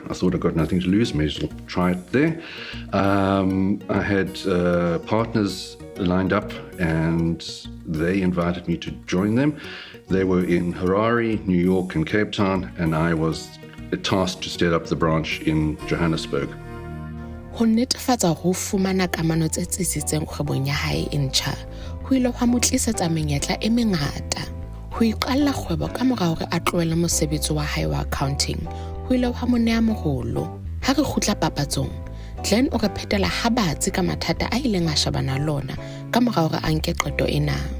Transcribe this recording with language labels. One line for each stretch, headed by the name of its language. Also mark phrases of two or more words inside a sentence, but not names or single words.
English: I thought I got nothing to lose, may as well try it there. I had partners lined up and they invited me to join them. They were in Harare, New York, and Cape Town, and I was tasked to set up the branch in Johannesburg.
Southern Sotho: Ho netefatsa ho fumana kamano tse tsitsitseng kgwebong ya hae e ntjha, ho ile hwa mo tlisetsa menyetla e mengata. Ho iqalla kgwebo ka mora hore a tlohele mosebetsi wa hae wa accounting, ho ile hwa mo nea moholo. Ha re kgutla papatsong, Glenn o re phetela ha batsi ka mathata a ileng a shebana le ona ka mora hore a nke qeto ena.